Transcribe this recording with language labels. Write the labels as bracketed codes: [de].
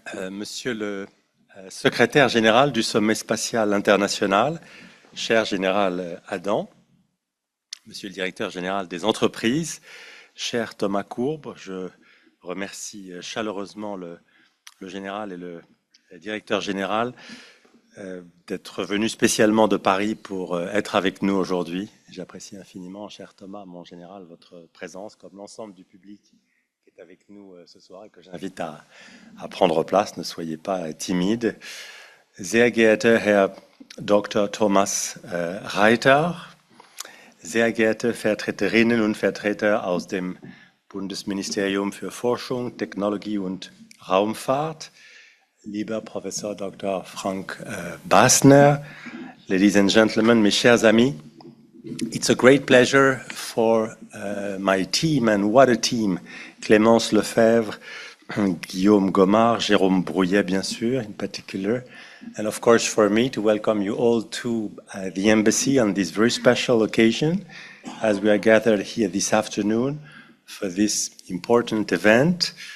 [fr] Monsieur le secrétaire général du Sommet spatial international, cher général Adam, monsieur le directeur général des entreprises, cher Thomas Courbe, je remercie chaleureusement le général et le directeur général d'être venu spécialement de Paris pour être avec nous aujourd'hui. J'apprécie infiniment, cher Thomas, mon général, votre présence, comme l'ensemble du public qui est avec nous ce soir et que j'invite à prendre place. Ne soyez pas timide. [de] Sehr geehrter Herr Dr. Thomas Reiter, sehr geehrte Vertreterinnen und Vertreter aus dem Bundesministerium für Forschung, Technologie und Raumfahrt, lieber Professor Dr. [en] Frank Basner, ladies and gentlemen, [fr] mes chers amis, [en] it's a great pleasure for my team, and what a team, Clémence Lefebvre, Guillaume Gomard, Jérôme Brouillet, [fr] bien sûr, [en] in particular, and of course for me to welcome you all to the embassy on this very special occasion as we are gathered here this afternoon for this important event